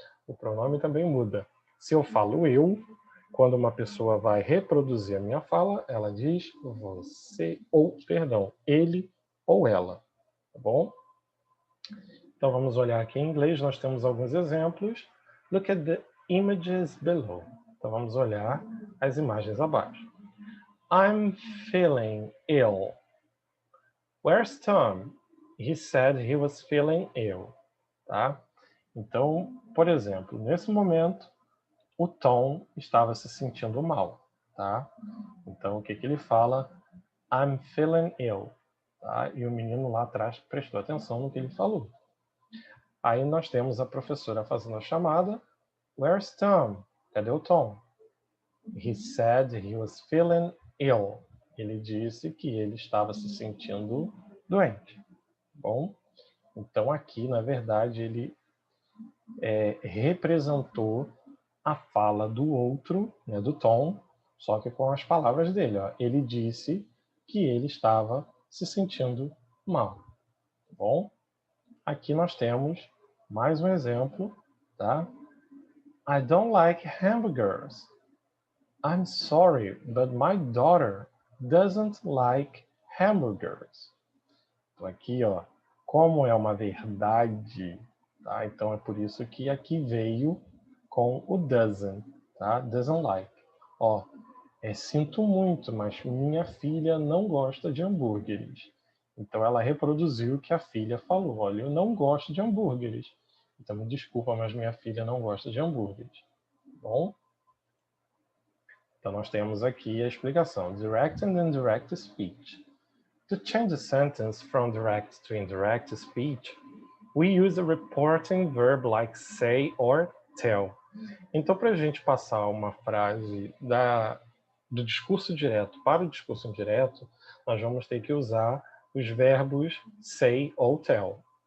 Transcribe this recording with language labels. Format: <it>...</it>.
<pt>O pronome também muda. Se eu falo eu, quando uma pessoa vai reproduzir a minha fala, ela diz você, ou, perdão, ele ou ela. Tá bom? Então vamos olhar aqui em inglês, nós temos alguns exemplos.</pt> <en>Look at the images below.</en> <pt>Então vamos olhar as imagens abaixo.</pt> <en>I'm feeling ill. Where's Tom? He said he was feeling ill.</en> <pt>Tá? Então, por exemplo, nesse momento, o Tom estava se sentindo mal. Tá? Então, o que ele fala?</pt> <en>I'm feeling ill.</en> <pt>Tá? E o menino lá atrás prestou atenção no que ele falou. Aí nós temos a professora fazendo a chamada.</pt> <en>Where's Tom?</en> <pt>Cadê o Tom?</pt> <en>He said he was feeling ill.</en> <pt>Ele disse que ele estava se sentindo doente. Bom, então aqui, na verdade, ele representou a fala do outro, né, do Tom, só que com as palavras dele. Ó. Ele disse que ele estava se sentindo mal. Tá bom? Aqui nós temos mais um exemplo, tá?</pt> <en>I don't like hamburgers. I'm sorry, but my daughter doesn't like hamburgers.</en> <pt>Então aqui, ó, como é uma verdade, tá? Então é por isso que aqui veio com o doesn't, tá? Doesn't like. Ó, sinto muito, mas minha filha não gosta de hambúrgueres. Então ela reproduziu o que a filha falou. Olha, eu não gosto de hambúrgueres. Então me desculpa, mas minha filha não gosta de hambúrgueres. Bom? Então nós temos aqui a explicação.</pt> <en>Direct and indirect speech. To change a sentence from direct to indirect speech, we use a reporting verb like say or tell.</en> <pt>Então, para a gente passar uma frase do discurso direto para o discurso indireto, nós vamos ter que usar os verbos say ou tell.</pt>